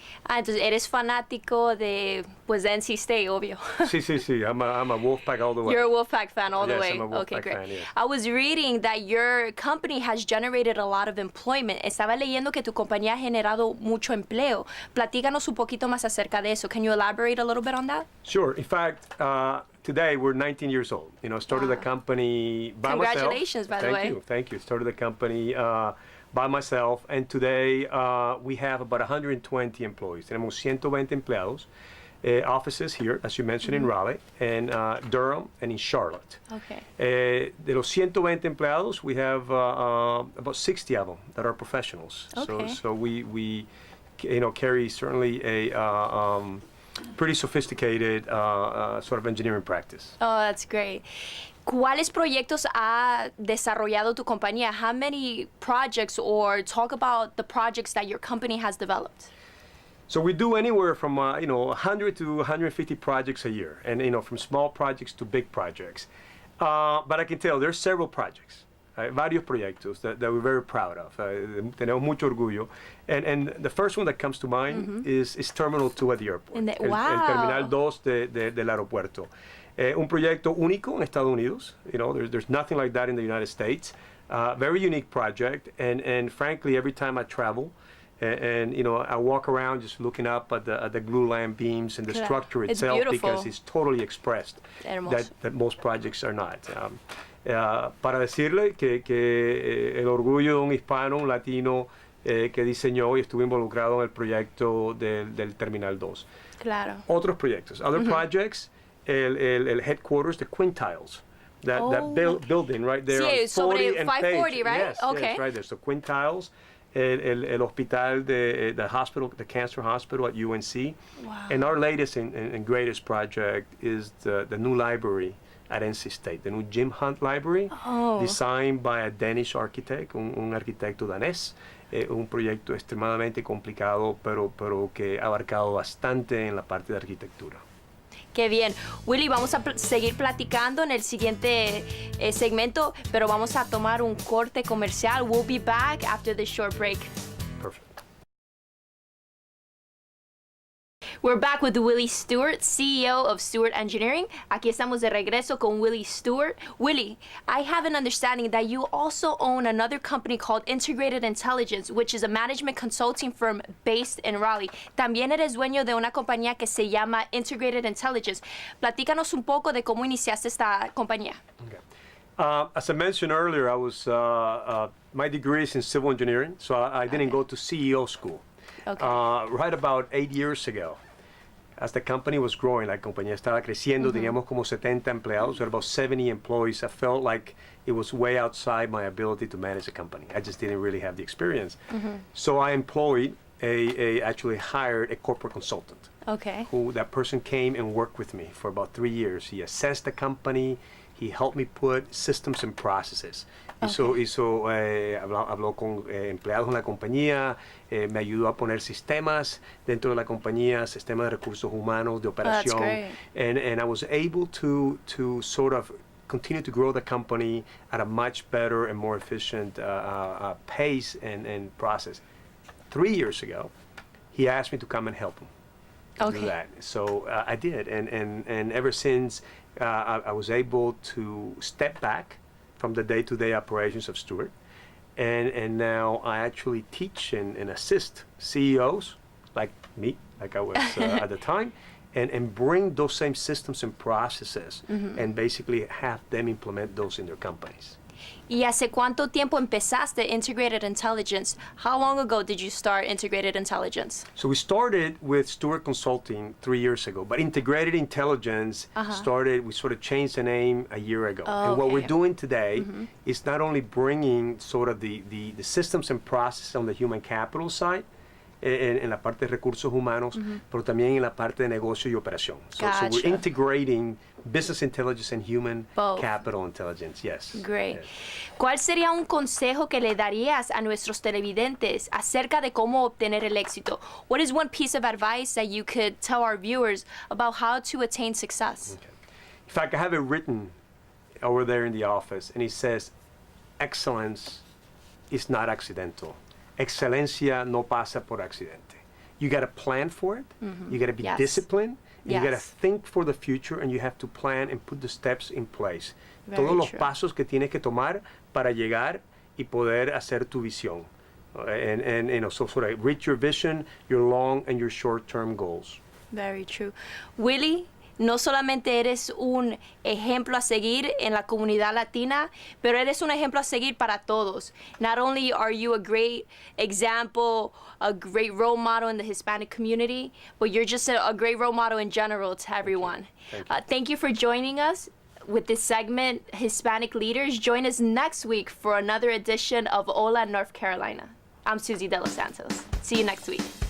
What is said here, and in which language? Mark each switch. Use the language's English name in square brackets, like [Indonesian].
[Spanish] Ah, entonces eres fanático de, pues, de NC State, obvio. Sí. [English] I'm a Wolfpack all the way. You're a Wolfpack fan all the Yes, way. I'm a Wolfpack Okay, great. fan, yes. I was reading that your company has generated a lot of employment. [Spanish] Estaba leyendo que tu compañía ha generado mucho empleo. Platícanos un poquito más acerca de eso. [English] Can you elaborate a little bit on that? Sure. In fact, today we're 19 years old. You know, started the company by myself. Congratulations, by the way. Thank you. Started the company by myself, and today we have about 120 employees. [Spanish] Tenemos 120 empleados. [English] Offices here, as you mentioned, in Raleigh, and Durham, and in Charlotte. Okay. [Spanish] De los 120 empleados, [English] we have about 60 of them that are professionals. Okay. So we carry certainly a pretty sophisticated sort of engineering practice. Oh, that's great. [Spanish] ¿Cuáles proyectos ha desarrollado tu compañía? [English] How many projects, or talk about the projects that your company has developed? So we do anywhere from 100 to 150 projects a year, and from small projects to big projects. But I can tell there's several projects, [Spanish] varios proyectos [English] that we're very proud of. [Spanish] Tenemos mucho orgullo, [English] and the first one that comes to mind is Terminal 2 at the airport. [Spanish] El Terminal 2 del aeropuerto. Un proyecto único en Estados Unidos. [English] There's nothing like that in the United States. Very unique project, and frankly, every time I travel, and I walk around just looking up at the glue lamp beams and the structure itself, because it's totally expressed that most projects are not. [Spanish] Para decirle que el orgullo de un hispano, un latino que diseñó y estuvo involucrado en el proyecto del Terminal 2. Claro. Otros proyectos, [English] other projects, [Spanish] el headquarters, the Quintiles. [English] That building right there [Spanish] Sí, [English] on 40 [Spanish] sobre [English] and 540, Page. right? Yes, Okay. yes, right there. So Quintiles, [Spanish] el hospital, [English] the hospital, the cancer hospital at UNC. Wow. And our latest and greatest project is the new library at NC State, the new Jim Hunt Library, designed by a Danish architect, [Spanish] un arquitecto danés. Un proyecto extremadamente complicado, pero que ha abarcado bastante en la parte de arquitectura. Qué bien. Willy, vamos a seguir platicando en el siguiente segmento, pero vamos a tomar un corte comercial. [English] We'll be back after this short break. Perfect. We're back with Willy Stewart, CEO of Stewart Engineering. [Spanish] Aquí estamos de regreso con Willy Stewart. [English] Willy, I have an understanding that you also own another company called Integrated Intelligence, which is a management consulting firm based in Raleigh. [Spanish] También eres dueño de una compañía que se llama Integrated Intelligence. Platícanos un poco de cómo iniciaste esta compañía. [English] Okay. As I mentioned earlier, I was my degree is in civil engineering, so I didn't go to CEO school. Okay. Right about 8 years ago, as the company was growing, [Spanish] la compañía estaba creciendo, teníamos como 70 empleados, [English] about 70 employees. I felt like it was way outside my ability to manage a company. I just didn't really have the experience. So I employed actually hired a corporate consultant. Okay. That person came and worked with me for about 3 years. He assessed the company. He helped me put systems and processes. [Spanish] Habló con empleados en la compañía, me ayudó a poner sistemas dentro de la compañía, sistemas de recursos humanos, de operación. [English] That's great. And I was able to sort of continue to grow the company at a much better and more efficient pace and process. 3 years ago, he asked me to come and help him do that. So I did, and ever since I was able to step back from the day-to-day operations of Stewart, and now I actually teach and assist CEOs like me, like I was at the time, and bring those same systems and processes and basically have them implement those in their companies. [Spanish] ¿Y hace cuánto tiempo empezaste Integrated Intelligence? [English] How long ago did you start Integrated Intelligence? So we started with Stewart Consulting 3 years ago, but Integrated Intelligence we sort of changed the name a year ago. And what we're doing today is not only bringing sort of the systems and processes on the human capital side, [Spanish] en la parte de recursos humanos, pero también en la parte de negocio y operación. [English] So we're integrating business intelligence and human capital intelligence, yes. Great. Yes. [Spanish] ¿Cuál sería un consejo que le darías a nuestros televidentes acerca de cómo obtener el éxito? [English] What is one piece of advice that you could tell our viewers about how to attain success? Okay. In fact, I have it written over there in the office, and it says, excellence is not accidental. [Spanish] Excelencia no pasa por accidente. [English] You got to plan for it. You got to be disciplined. You got to think for the future, and you have to plan and put the steps in place. [Spanish] Todos los pasos que tienes que tomar para llegar y poder hacer tu visión. [English] And you know, so sort of reach your vision, your long and your short-term goals. Very true. [Spanish] Willy, no solamente eres un ejemplo a seguir en la comunidad latina, pero eres un ejemplo a seguir para todos. [English] Not only are you a great example, a great role model in the Hispanic community, but you're just a great role model in general to everyone. Thank you for joining us with this segment, Hispanic Leaders. Join us next week for another edition of Hola North Carolina. I'm Susie De Los Santos. See you next week.